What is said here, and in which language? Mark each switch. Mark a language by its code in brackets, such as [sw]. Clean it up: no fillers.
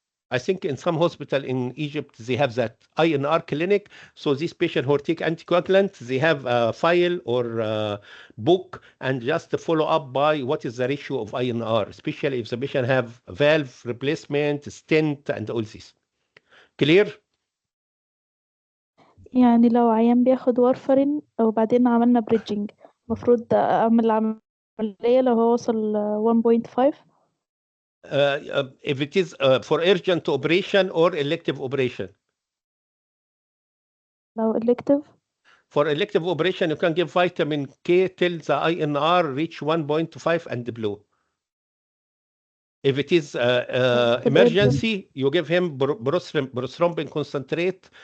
[en] I think in some hospital in Egypt, they have that INR clinic. So this patient who take anticoagulant, they have a file or book and just follow up by what is the ratio of INR, especially if the patient have valve replacement, stent, and all this. Clear? [ar] يعني لو عيان بياخد وارفرين وبعدين عملنا بريدجنج، المفروض أعمل عملية لو هو وصل 1.5. [en] If it is for urgent operation or elective operation. [ar] لو elective. [en] For elective operation, you can give vitamin K till the INR reach 1.5 and below. If it is emergency, you give him prothrombin concentrate.